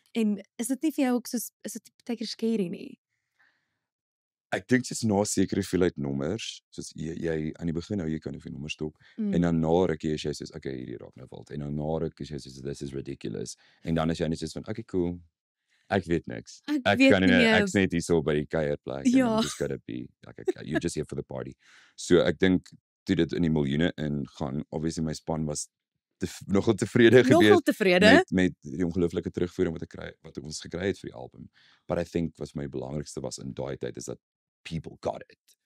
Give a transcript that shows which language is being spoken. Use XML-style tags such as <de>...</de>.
<af>En is dit nie vir jou ook soos, is dit baie keer scary nie? Ek dink dis na sekere hoeveelheid nommers, soos jy aan die begin jy kan of jy nommers stop, en dan na rukkie is jy soos, okay, hierdie raak nou wild, en dan na rukkie is jy soos,</af> <en>this is ridiculous,</en> <af>en dan is jy net soos van, okay, cool, ek weet niks. Ek weet kan nie, nie, ek's net hier so by die kuierplek, Ja.</af> <en>and I'm just gotta be, like, you're just here for the party.</en> <af>So ek dink, toe dit in die miljoene ingaan, obviously my span was nogal tevrede Nogal gewees tevrede? met die ongelooflike terugvoering wat ons gekry het vir die album.</af> <en>But I think</en> <af>wat vir my belangrikste was in daai tyd is dat</af> <en>people got it.</en>